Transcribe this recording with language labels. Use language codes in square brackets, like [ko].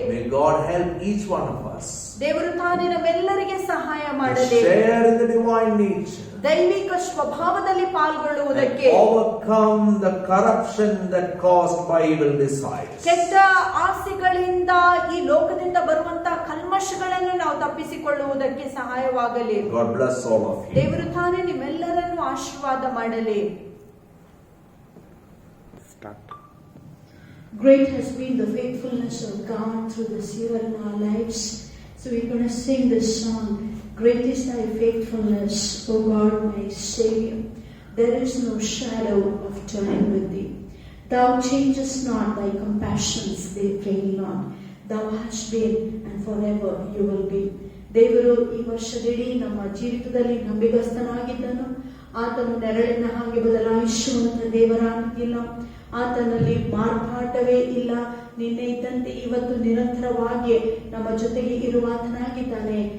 [en] May God help each one of us. [kn] ದೇವರು ತಾನೇ ನಮ್ಮೆಲ್ಲರಿಗೆ ಸಹಾಯ ಮಾಡಲಿ. [en] Share in the divine nature. [kn] ದೈವಿಕ ಸ್ವಭಾವದಲ್ಲಿ ಪಾಲ್ಗೊಳ್ಳುವುದಕ್ಕೆ, [en] And overcome the corruption that caused by evil desires. [kn] ಕೆಟ್ಟ ಆಸೆಗಳಿಂದ ಈ ಲೋಕದಿಂದ ಬರುವಂತ ಕಲ್ಮಶಗಳನ್ನು ನಾವು ತಪ್ಪಿಸಿಕೊಳ್ಳುವುದಕ್ಕೆ ಸಹಾಯವಾಗಲಿ. [en] God bless all of you. [kn] ದೇವರು ತಾನೇ ನಿಮ್ಮೆಲ್ಲರನ್ನು ಆಶೀರ್ವಾದ ಮಾಡಲಿ. [en] Great has been the faithfulness of God through this year in our lives. So we're going to sing this song. Great is thy faithfulness, O God, my Savior. There is no shadow of turning with thee. Thou changest not, thy compassions, they fail not. Thou hast been, and forever you will be. [kn] ದೇವರು ಈ ವರ್ಷದಿಡೀ ನಮ್ಮ ಜೀವಿತದಲ್ಲಿ ನಂಬಿಗಸ್ತನಾಗಿದ್ದನು. ಆತನು ನೆರಳಿನ ಹಾಗೆ ಬದಲಾಯಿಸುವಂತ ದೇವರಾಗಿಲ್ಲ. ಆತನಲ್ಲಿ ಮಾರ್ಪಾಟವೇ ಇಲ್ಲ. ನಿನ್ನೆ ಇದ್ದಂತೆ ಇವತ್ತು ನಿರಂತರವಾಗಿ ನಮ್ಮ ಜೊತೆಗೆ ಇರುವಾತನಾಗಿದ್ದಾನೆ.